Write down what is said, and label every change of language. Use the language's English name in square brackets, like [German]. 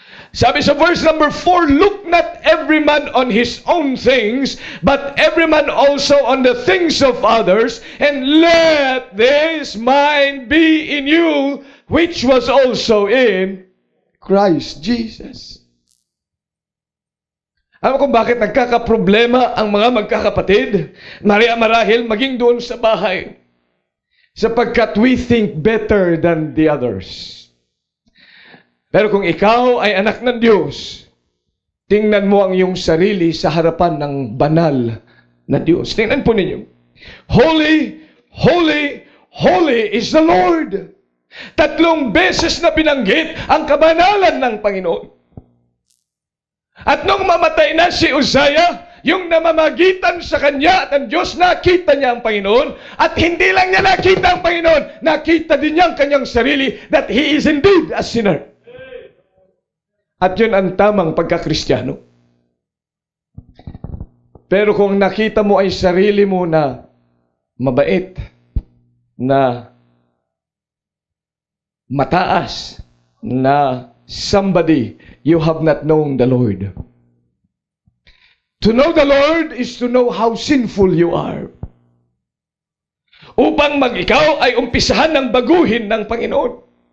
[Filipino] Sabi sa [English] verse number 4, look not every man on his own things, but every man also on the things of others, and let this mind be in you, which was also in Christ Jesus. [Filipino] Alam kung bakit nagkakaproblema ang mga magkakapatid? Marahil maging doon sa bahay. Sapagkat [English] we think better than the others. [Filipino] Pero kung ikaw ay anak ng Diyos, tingnan mo ang iyong sarili sa harapan ng banal na Diyos. Tingnan po ninyo. [English] Holy, holy, holy is the Lord. [Filipino] 3 beses na binanggit ang kabanalan ng Panginoon. At nung mamatay na si Uzziah, yung namamagitan sa kanya at ang Diyos, nakita niya ang Panginoon. At hindi lang niya nakita ang Panginoon, nakita din niya ang kanyang sarili [English] that he is indeed a sinner. [Filipino] At yun ang tamang pagkakristyano. Pero kung nakita mo ay sarili mo na mabait, na mataas, na somebody, [English] you have not known the Lord. To know the Lord is to know how sinful you are. [Filipino] Upang ikaw ay umpisahan ng baguhin ng Panginoon.